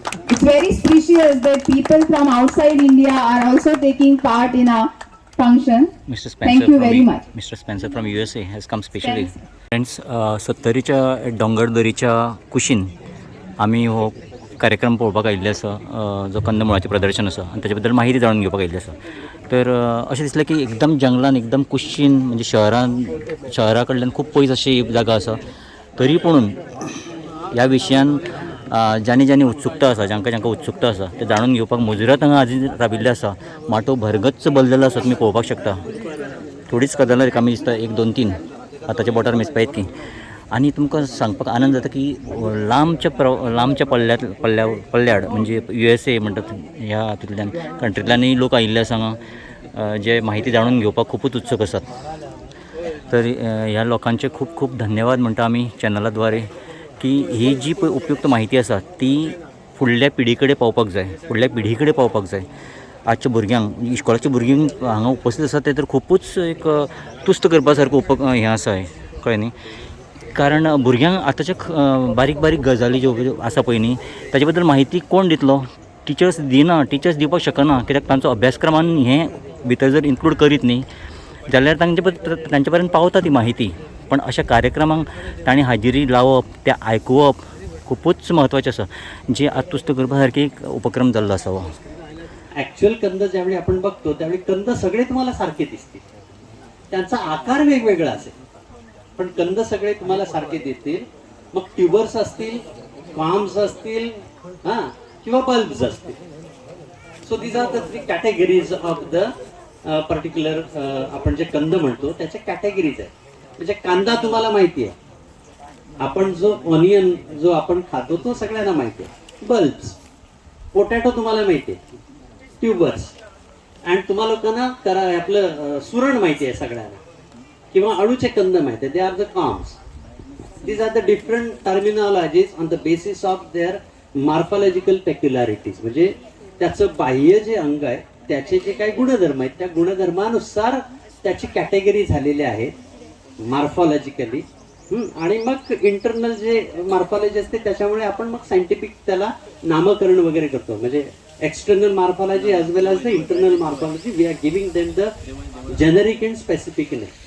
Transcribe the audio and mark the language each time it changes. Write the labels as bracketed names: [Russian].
[English] It's very precious that people from outside India are also taking part in our function. Mr. Spencer, Thank you very much. Mr. Spencer from USA has come specially. Friends, [Goan Konkani] 70च्या डोंगरदरीच्या कुशीन आम्ही हो कार्यक्रम पळोवपाक आयिल्ले आसा, जो कंदमुळाचें प्रदर्शन आसा आनी ताचे बद्दल माहिती जाणून घेवपाक आयिल्ली आसा. तर अशें दिसलें की एकदम जंगलान, एकदम कुशीन, म्हणजे शहरा कडल्यान खूब पयस अशी जागा आसा. तरी पूण ह्या विशयान ज्यांनी ज्यांनी उत्सुकता आसा, जांकां उत्सुकता आसा ते जाणून घेवपाक मुजरत हांगा आजी राबिल्ले आसा. माटो भरगच्च भरलेलो आसा, तुमी पळोवपाक शकता. थोडीच कदलां रिकामी दिसता, 1 2 3 आतांच्या बोटार मेजपा येतली. आणि तुमकां सांगपाक आनंद जाता की लांबच्या पल्ल्याड म्हणजे USA म्हणटात ह्या हातूंतल्यान कंट्रींतल्यानूय लोक आयिल्ले आसा हांगा, जे माहिती जाणून घेवपाक खूबच उत्सुक आसात. तर ह्या लोकांचे खूब खूब धन्यवाद म्हणटा आमी चॅनला द्वारे, की ही जी उपयुक्त माहिती आसा ती फुडल्या पिढी कडेन पावपाक जाय, फुडल्या पिढी कडेन पावपाक जाय. आजच्या भुरग्यांक, इश्कोलाच्या भुरग्यांक हांगा उपस्थित आसा ते तर खूबच एक तुस्त करपा सारको हें आसा, कळ्ळें न्ही. कारण भुरग्यांक आतांच्या बारीक बारीक गजाली ज्यो आसा पळय न्ही ताचे बद्दल माहिती कोण दितलो? टिचर्स दिना, टिचर्स दिवपाक शकना. कित्याक तांचो अभ्यासक्रमान हें भितर जर इन्क्लूड करीत न्ही जाल्यार तांचे पर्यंत पावता ती माहिती. पण अशा कार्यक्रमांक तांणी हाजिरी लावप, तें आयकुवप खूबच म्हत्वाचें आसा, जे आज तुस्त करपा सारकी एक उपक्रम जाल्लो आसा हो. [Marathi] ऍक्च्युअल कंद ज्यावेळी आपण बघतो त्यावेळी कंद सगळे तुम्हाला सारखे दिसतील, त्यांचा आकार वेगवेगळा असेल, पण कंद सगळे तुम्हाला सारखे दिसतील. मग ट्यूबर्स असतील, फार्म्स असतील, किंवा बल्ब्स असतील, [English] so these are the 3 categories of the particular [Marathi] आपण जे कंद म्हणतो त्याच्या कॅटेगरीज आहेत. म्हणजे कांदा तुम्हाला माहिती आहे, आपण जो ऑनियन जो आपण खातो तो सगळ्यांना माहिती आहे. बल्ब्स, पोटॅटो तुम्हाला माहिती आहे, ट्यूबर्स, अँड तुम्हाला लोकांना आपलं सुरण माहिती आहे सगळ्यांना, किंवा अळूचे कंद माहिती आहे. [English] They are the corms. These are the different terminologies on the basis of their morphological peculiarities. [Marathi] म्हणजे त्याचं बाह्य जे अंग आहे त्याचे जे काही गुणधर्म आहेत त्या गुणधर्मानुसार त्याची कॅटेगरी झालेली आहे मॉर्फॉलॉजिकली. आणि मग इंटरनल जे मॉर्फॉलॉजी असते त्याच्यामुळे आपण मग सायंटिफिक त्याला नामकरण वगैरे करतो. म्हणजे [English] External morphology as well as the internal morphology we are giving them the generic and specific name.